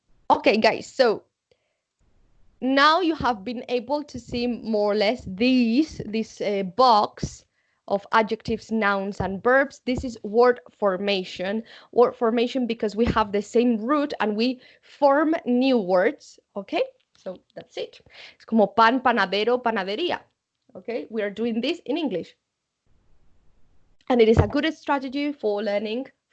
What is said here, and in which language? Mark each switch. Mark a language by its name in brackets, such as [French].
[English] Okay, guys, so now you have been able to see more or less this box of adjectives, nouns, and verbs. This is word formation. Word formation because we have the same root and we form new words, okay? So that's it. [Spanish] Es como pan, panadero, panadería, okay? [English] We are doing this in English. And it is a good strategy for learning.